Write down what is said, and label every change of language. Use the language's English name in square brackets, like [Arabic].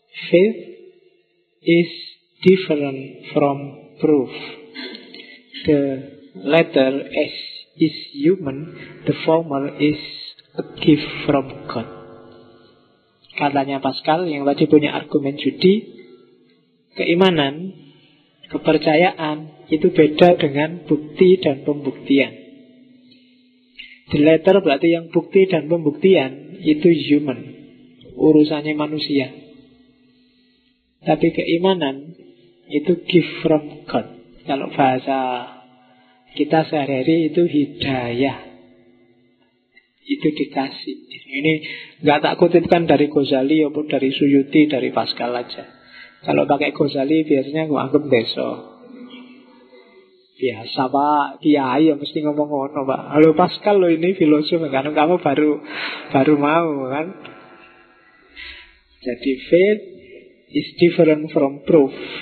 [English] Faith is different from proof. The latter is human, the former is a gift from God. [Indonesian] Katanya Pascal yang tadi punya argumen judi, keimanan, kepercayaan itu beda dengan bukti dan pembuktian. [English] The latter [Indonesian] berarti yang bukti dan pembuktian itu human, urusannya manusia. Tapi keimanan itu [English] gift from God. [Indonesian] Kalau bahasa kita sehari-hari itu hidayah, itu dikasih. Ini gak tak kutipkan dari Ghazali ataupun dari Suyuti, dari Pascal aja. Kalau pakai Ghazali biasanya gue anggap deso. Biasa pak, kiai ya [Javanese] mesti ngomong-ngono [Indonesian] pak. Halo Pascal lo ini filosof, karena kamu baru mau kan. [English] Jadi faith is different from proof.